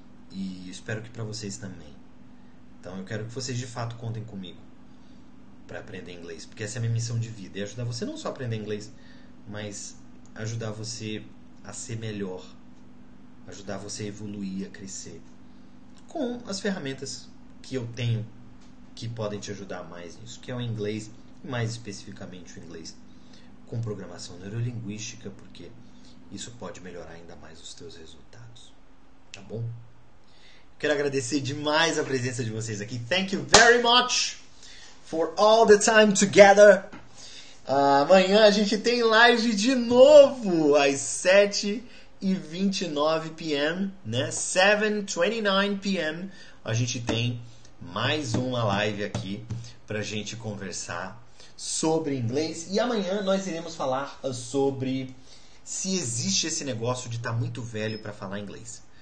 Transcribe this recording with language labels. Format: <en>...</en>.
<pt>E espero que para vocês também. Então eu quero que vocês de fato contem comigo para aprender inglês, porque essa é a minha missão de vida, é ajudar você não só a aprender inglês, mas ajudar você a ser melhor, ajudar você a evoluir, a crescer, com as ferramentas que eu tenho que podem te ajudar mais nisso, que é o inglês, e mais especificamente o inglês com programação neurolinguística, porque isso pode melhorar ainda mais os teus resultados, tá bom? Quero agradecer demais a presença de vocês aqui.</pt> <en>Thank you very much for all the time together.</en> <pt>Amanhã a gente tem live de novo às 7h29 p.m., né? 7h29 p.m. A gente tem mais uma live aqui pra gente conversar sobre inglês. E amanhã nós iremos falar sobre se existe esse negócio de estar muito velho para falar inglês.</pt>